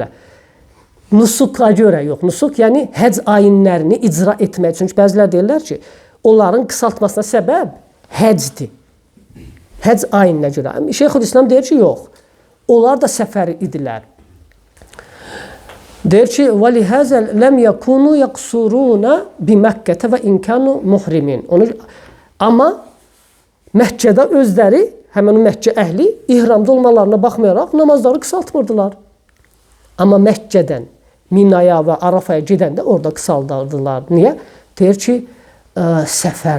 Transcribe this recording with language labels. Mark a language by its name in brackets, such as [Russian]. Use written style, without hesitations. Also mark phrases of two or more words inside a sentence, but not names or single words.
[Azerbaijani] Nusuka görə yox. Nusuk yəni həcc ayinlərini icra etmək. Çünki bəzilər deyirlər ki, onların qısaltmasına səbəb həccdir. Həcc ayininə görə. Şeyxülislam deyir ki, yox. Onlar da səfər idilər. Deyir ki, [Arabic] وَلِهَذَا لَمْ يَكُونُوا يَقْصُرُونَ بِمَكَّةَ وَاِنْ كَانُوا مُحْرِمِينَ. [Azerbaijani] Amma Məkkədə özləri, həmin Məkkə əhli ihramda olmalarına baxmayaraq namazları qısaltmırdılar. Amma Məkkədən Minaya və Arafaya gedəndə orada qısaldırdılar. Niyə? Deyir ki, səfər.